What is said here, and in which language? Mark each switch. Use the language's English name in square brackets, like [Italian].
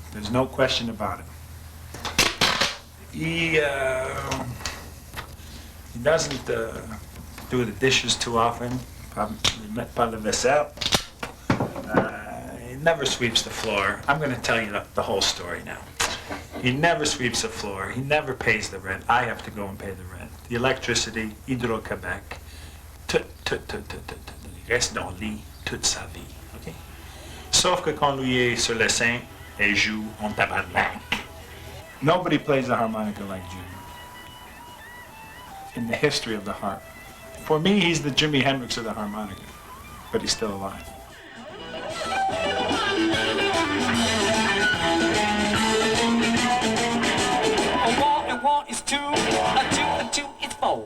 [English] There's no question about it. He doesn't do the dishes too often. [French] Pas le vaisselle. [English] He never sweeps the floor. I'm going to tell you the whole story now. He never sweeps the floor. He never pays the rent. I have to go and pay the rent. The electricity, [French] Hydro-Québec, il reste dans le lit toute sa vie. Okay? Sauf que quand lui est sur le sein, il joue en tabarnak. [English] Nobody plays the harmonica like Jim in the history of the harp. For me, he's the Jimi Hendrix of the harmonica, but he's still alive. A one and one is two, a two and two is four.